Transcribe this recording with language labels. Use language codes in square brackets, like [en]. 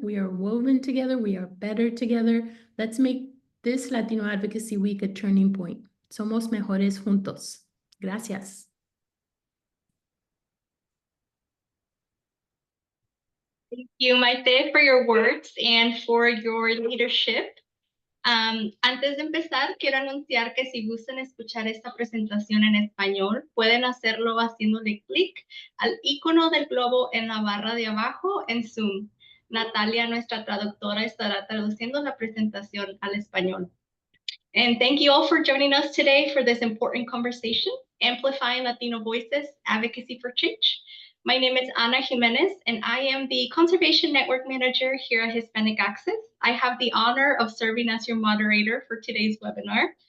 [en] We are woven together. We are better together. Let's make this Latino Advocacy Week a turning point. [es] Somos mejores juntos. Gracias. [en] Thank you, Maite, for your words and for your leadership. [es] Antes de empezar, quiero anunciar que si gustan escuchar esta presentación en español, pueden hacerlo haciéndole clic al icono del globo en la barra de abajo en Zoom. Natalia, nuestra traductora, estará traduciendo la presentación al español. [en] And thank you all for joining us today for this important conversation, Amplifying Latino Voices, Advocacy for Change. My name is Ana Jimenez, and I am the Conservation Network Manager here at Hispanic Access. I have the honor of serving as your moderator for today's webinar.